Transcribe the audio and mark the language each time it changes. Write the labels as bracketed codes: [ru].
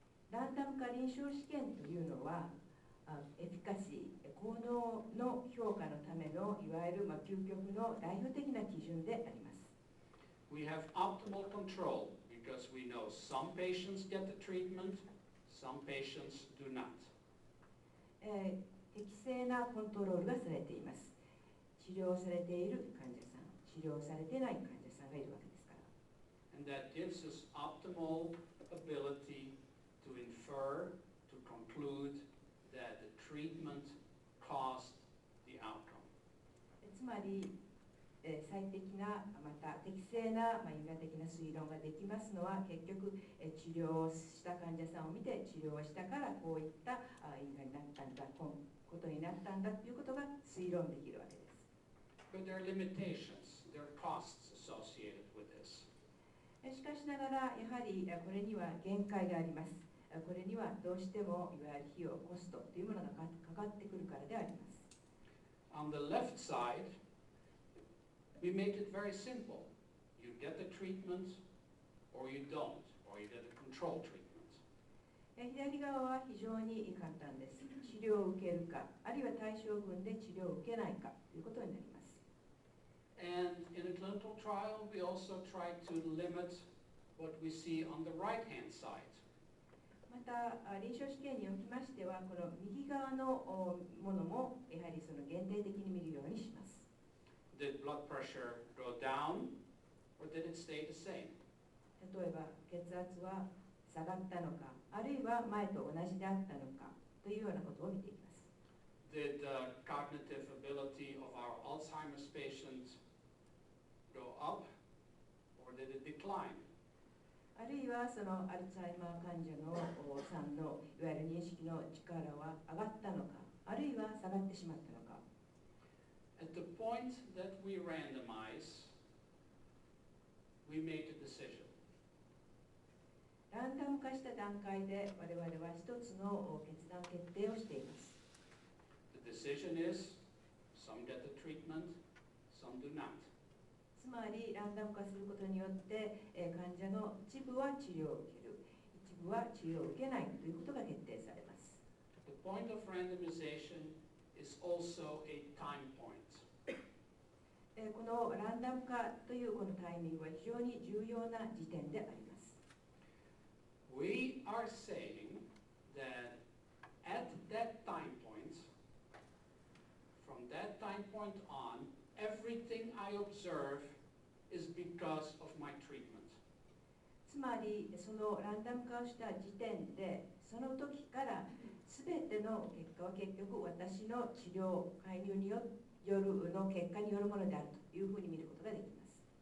[ja] ランダム化臨床試験というのは、エフィカシー、効能の評価のためのいわゆる究極の代表的な基準であります。 [en] We have optimal control because we know some patients get the treatment, some patients do not. [ja] 適正なコントロールがされています。治療されている患者さん、治療されていない患者さんがいるわけですから。 [en] And that gives us optimal ability to infer, to conclude that the treatment caused the outcome. [ja] つまり、最適な、また適正な、因果的な推論ができますのは、結局、治療をした患者さんを見て、治療をしたからこういった因果になったんだ、ことになったんだということが推論できるわけです。 [en] But there are limitations, there are costs associated with this. [ja] しかしながら、やはりこれには限界があります。これにはどうしてもいわゆる費用、コストというものがかかってくるからであります。 [en] On the left side, we make it very simple. You get the treatment or you don't, or you get a control treatment. [ja] 左側は非常に簡単です。治療を受けるか、あるいは対象群で治療を受けないかということになります。 [en] And in a clinical trial, we also try to limit what we see on the right-hand side. [ja] また、臨床試験におきましては、この右側のものもやはりその限定的に見るようにします。 [en] Did blood pressure go down or did it stay the same? [ja] 例えば血圧は下がったのか、あるいは前と同じであったのかというようなことを見ています。 [en] Did cognitive ability of our Alzheimer's patients go up or did it decline? [ja] あるいはそのアルツハイマー患者のさんのいわゆる認識の力は上がったのか、あるいは下がってしまったのか。 [en] At the point that we randomize, we make a decision. [ja] ランダム化した段階で我々は一つの決断決定をしています。 [en] The decision is, some get the treatment, some do not. [ja] つまりランダム化することによって患者の一部は治療を受ける、一部は治療を受けないということが決定されます。 [en] The point of randomization is also a time point. [ja] このランダム化というこのタイミングは非常に重要な時点であります。 [en] We are saying that at that time point, from that time point on, everything I observe is because of my treatment. [ja] つまりそのランダム化をした時点で、その時から全ての結果は結局私の治療介入によるの結果によるものであるというふうに見ることができます。